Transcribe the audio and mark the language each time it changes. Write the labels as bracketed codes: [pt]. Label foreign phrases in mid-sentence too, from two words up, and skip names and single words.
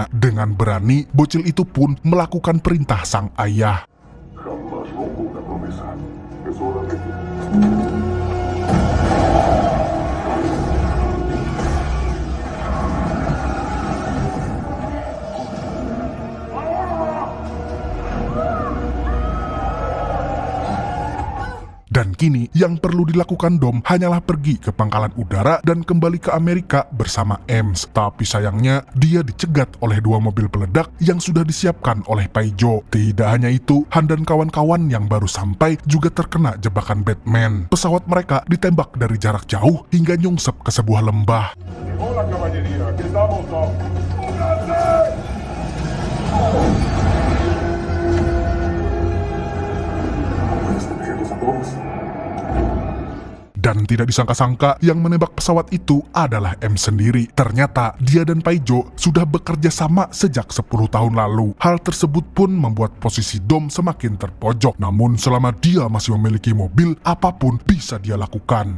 [id] Dengan berani, bocil itu pun melakukan perintah sang ayah. [es] Jamás rompo una promesa. Es hora de... [id] Dan kini yang perlu dilakukan Dom hanyalah pergi ke pangkalan udara dan kembali ke Amerika bersama Ems. Tapi sayangnya dia dicegat oleh dua mobil peledak yang sudah disiapkan oleh Paijo. Tidak hanya itu, Han dan kawan-kawan yang baru sampai juga terkena jebakan Batman. Pesawat mereka ditembak dari jarak jauh hingga nyungsep ke sebuah lembah. [es] Hola, caballería. Aquí estamos, Tom. ¿Puedes protegerlos a todos? [id] Dan tidak disangka-sangka yang menembak pesawat itu adalah M sendiri. Ternyata dia dan Paijo sudah bekerja sama sejak 10 tahun lalu. Hal tersebut pun membuat posisi Dom semakin terpojok. Namun selama dia masih memiliki mobil, apapun bisa dia lakukan.